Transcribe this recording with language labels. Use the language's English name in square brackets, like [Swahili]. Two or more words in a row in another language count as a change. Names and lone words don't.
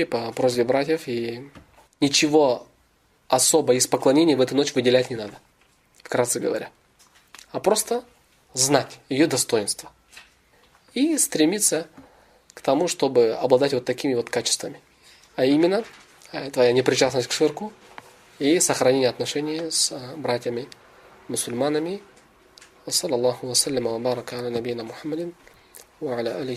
[Russian] по просьбе братьев, и ничего особо из поклонений в эту ночь выделять не надо, вкратце говоря, а просто знать ее достоинство и стремиться к тому, чтобы обладать вот такими вот качествами, а именно твоя непричастность к ширку и сохранение отношений с братьями мусульманами. [Arabic] وصلى الله وسلم وبارك على نبينا محمد وعلى آله